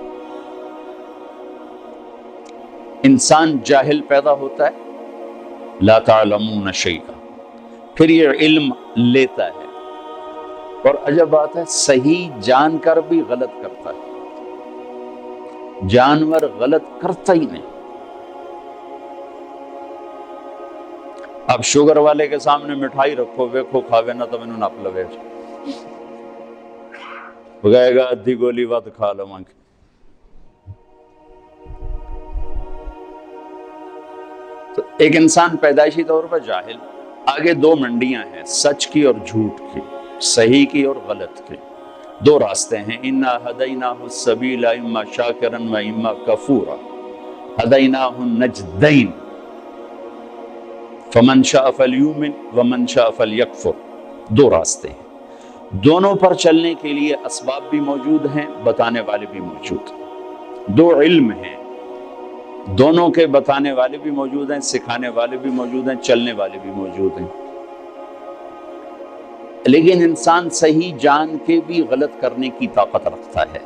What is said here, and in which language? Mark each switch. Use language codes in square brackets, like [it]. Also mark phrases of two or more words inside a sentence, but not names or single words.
[ur] انسان جاہل پیدا ہوتا ہے، [ar] لا تعلمون شیئا، [ur] پھر یہ علم لیتا ہے، اور عجب بات ہے صحیح جان کر بھی غلط کرتا ہے. جانور غلط کرتا ہی نہیں. اب شوگر والے کے سامنے مٹھائی رکھو، [pa] ویکھو کھاوے نہ تو مینوں نپ لوے، وہ کہے گا ادھی گولی ود کھا لواں گے. [ur] تو ایک انسان پیدائشی طور پر جاہل. آگے 2 منڈیاں ہیں، سچ کی اور جھوٹ کی، صحیح کی اور غلط کی. 2 راستے ہیں. [ar] انا ہدیناہ السبیل اما شاکرا و اما کفورا ہدیناہ النجدین فمن شاء فلیؤمن ومن شاء فلیکفر. [ur] 2 راستے ہیں، دونوں پر چلنے کے لیے اسباب بھی موجود ہیں، بتانے والے بھی موجود ہیں. 2 علم ہیں، دونوں کے بتانے والے بھی موجود ہیں، سکھانے والے بھی موجود ہیں، چلنے والے بھی موجود ہیں. لیکن انسان صحیح جان کے بھی غلط کرنے کی طاقت رکھتا ہے.